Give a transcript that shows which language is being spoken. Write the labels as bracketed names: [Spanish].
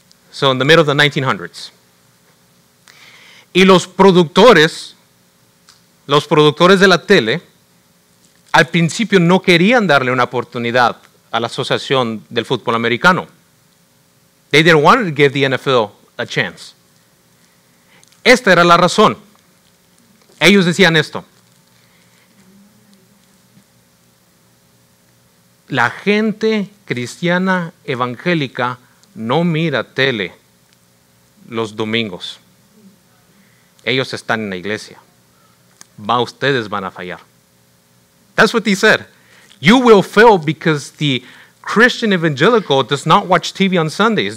[English] So in the middle of the 1900s. [Spanish] Y los productores de la tele, al principio no querían darle una oportunidad a la Asociación del Fútbol Americano. [English] They didn't want to give the NFL a chance. [Spanish] Esta era la razón. Ellos decían esto: la gente cristiana evangélica no mira tele los domingos. Ellos están en la iglesia. Ustedes van a fallar. [English] That's what he said. You will fail because the Christian evangelical does not watch TV on Sundays.